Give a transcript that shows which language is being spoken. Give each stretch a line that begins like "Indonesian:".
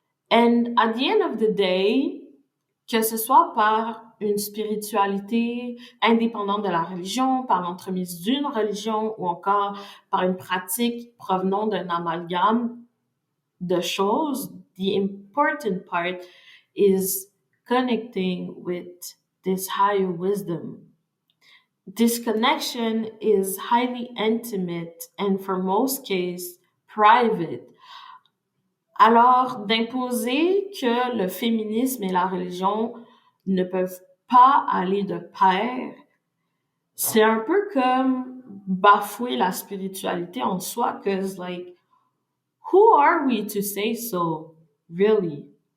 English: And at the end of the day,
French: que ce soit par une spiritualité indépendante de la religion, par l'entremise d'une religion ou encore par une pratique provenant d'un amalgame de choses,
English: the important part is connecting with this higher wisdom. This connection is highly intimate and for most cases, private.
French: Alors, d'imposer que le féminisme et la religion ne peuvent pas aller de pair, c'est un peu comme bafouer la spiritualité en soi,
English: cause like, who are we to say so, really?